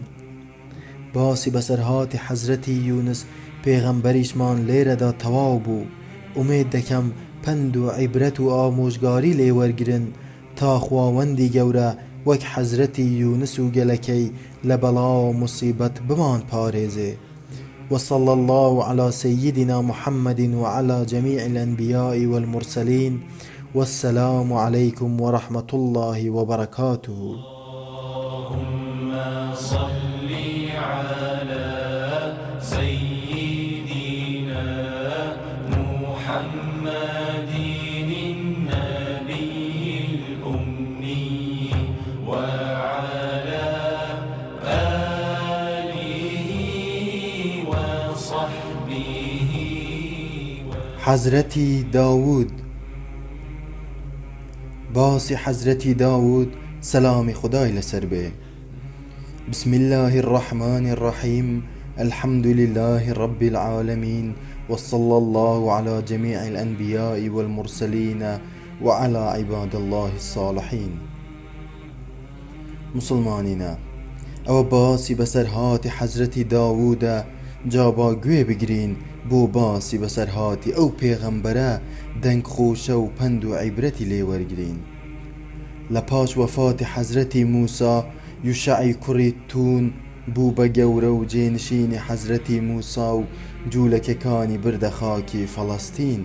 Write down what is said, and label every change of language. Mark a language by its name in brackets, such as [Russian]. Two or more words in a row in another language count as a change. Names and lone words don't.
[Central Kurdish] باسی بەسەرهاتی حەزرەتی یونس پێغەمبەریشمان لێرەدا تەواو بوو. ئومێد دەکەم پند و عیبرەت و ئامۆژگاری لێ وەرگرن تا خواوەندی گەورە وەک حەزرەتی یونس و گەلەکەی لە بەڵا و موسیبەت بمان پارێزێ. [Arabic] وصلى الله على سيدنا محمد وعلى جميع الأنبياء والمرسلين والسلام عليكم ورحمة الله وبركاته. اللهم صل على سيدنا محمد النبي الأمي وعلى آله وصحبه [Central Kurdish] حەزرەتی داوود. باسی حەزرەتی داوود سەلامی خودای لەسەر بێ. [Arabic] بسم الله الرحمن الرحيم الحمد لله رب العالمين وصلى الله على جميع الأنبياء والمرسلين وعلى عباد الله الصالحين. [Central Kurdish] مسلمانینە، ئەوە باسی بەسەرهاتی حەزرەتی داوودە. جا با گوێ بگرین بۆ باسی بەسەرهاتی ئەو پێغەمبەرە دەنگ خۆشە و پند و عیبرەتی لێ وەرگرین. لە پاش وەفاتی حەزرەتی موسا، یوشعی کوڕی تون بوو بە گەورە و جێنشینی حەزرەتی موسا و جوولەکەکانی بردە خاکی فەڵەستین.